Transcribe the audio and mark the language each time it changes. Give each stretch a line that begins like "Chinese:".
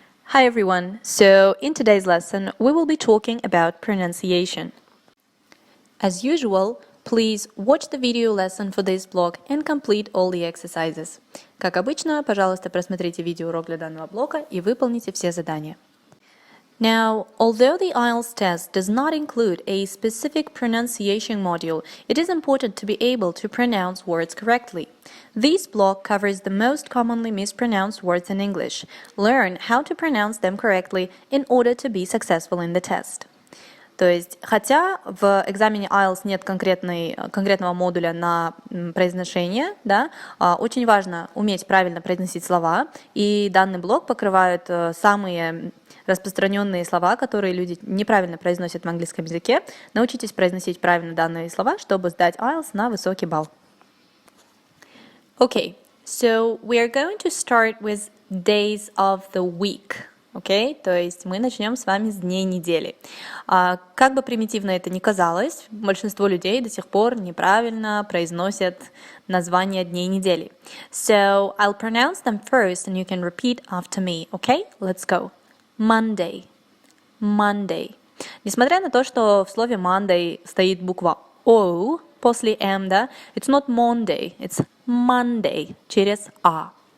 English: Hi everyone, so in today's lesson we will be talking about pronunciation. As usual, please watch the video lesson for this block and complete all the exercises.
Russian: Как обычно, пожалуйста, просмотрите видеоурок для данного блока и выполните все задания.
English: Now, although the IELTS test does not include a specific pronunciation module, it is important to be able to pronounce words correctly. This block covers the most commonly mispronounced words in English. Learn how to pronounce them correctly in order to be successful in the test.
Russian: То есть, хотя в экзамене IELTS нет конкретного модуля на произношение, да, очень важно уметь правильно произносить слова, и данный блок покрывает самые распространенные слова, которые люди неправильно произносят в английском языке. Научитесь произносить правильно данные слова, чтобы сдать IELTS на высокий балл.
English: Okay, so we are going to start with days of the week.
Russian: Окей, то есть мы начнем с вами с дней недели. Как бы примитивно это ни казалось, большинство людей до сих пор неправильно произносят названия дней недели.
English: So I'll pronounce them first and you can repeat after me. Okay, let's go. Monday. Monday.
Russian: Несмотря на то, что в слове Monday стоит буква O после M, да,
English: it's not Monday, it's Monday
Russian: через A.